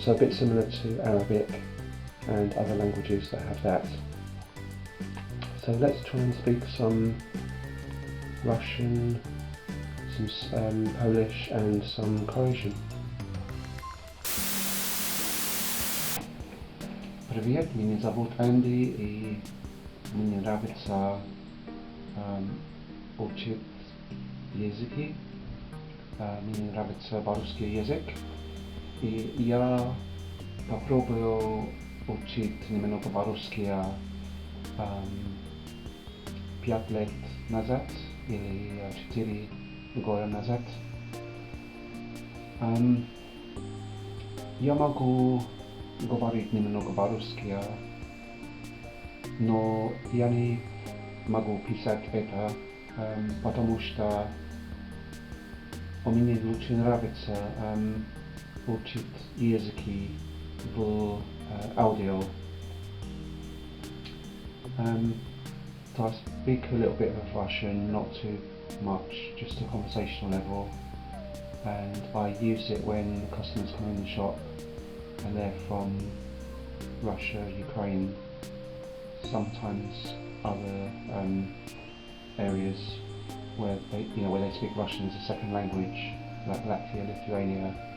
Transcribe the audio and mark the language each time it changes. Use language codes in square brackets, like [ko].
[en] So a bit similar to Arabic and other languages that have that. So let's try and speak some Russian, some Polish and some Croatian. [ru] Привет, меня зовут Анди, и мне нравится учить языки. Мне нравится русский язык. И я попробовал учить немного по-русски 5 лет назад или 4 года назад. Я могу говорить немного по-русски, но я не могу писать это, потому что мне лучше нравится учить языки в аудио. [en] So I speak a little bit of Russian, not too much, just a conversational level, and I use it when the customers come in the shop and they're from Russia, Ukraine, sometimes other areas where they speak Russian as a second language, like Latvia, Lithuania.